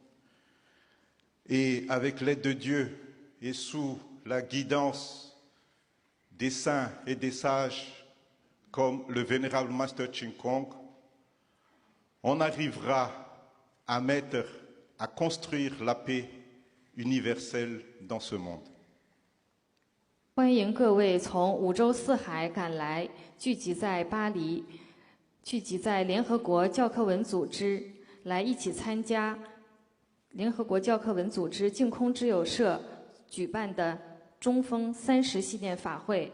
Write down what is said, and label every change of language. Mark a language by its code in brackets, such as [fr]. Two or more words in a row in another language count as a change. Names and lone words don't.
[fr] Et avec l'aide de Dieu et sous la guidance des saints et des sages, comme le vénérable Master Jinkong, on arrivera à construire la paix universelle dans ce monde. [zh] 欢迎各位从五洲四海赶来，聚集在巴黎，聚集在联合国教科文组织，来一起参加联合国教科文组织净空之友社举办的中风30系列法会。